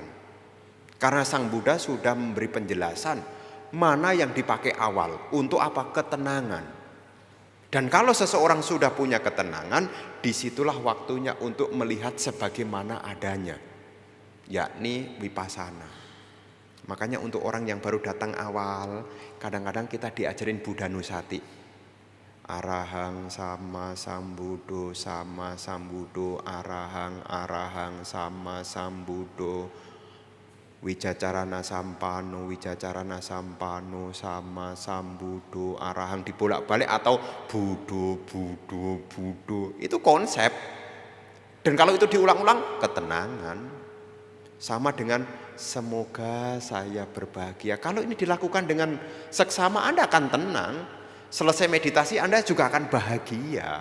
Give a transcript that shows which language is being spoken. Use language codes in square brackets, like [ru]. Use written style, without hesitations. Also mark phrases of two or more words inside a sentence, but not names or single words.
[id] Karena Sang Buddha sudah memberi penjelasan mana yang dipakai awal, untuk apa? Ketenangan. Dan kalau seseorang sudah punya ketenangan, disitulah waktunya untuk melihat sebagaimana adanya, yakni vipassana. Makanya untuk orang yang baru datang awal, kadang-kadang kita diajarin Buddha Nusati. [pi] Arahang sama sambudo, sama sambudo, arahang sama sambudo, wicacarana sampano, sama sambudo, arahang [id] dibolak-balik atau [pi] budo. [id] Itu konsep. Dan kalau itu diulang-ulang, ketenangan. Sama dengan semoga saya berbahagia. Kalau ini dilakukan dengan seksama, Anda akan tenang. Selesai meditasi Anda juga akan bahagia.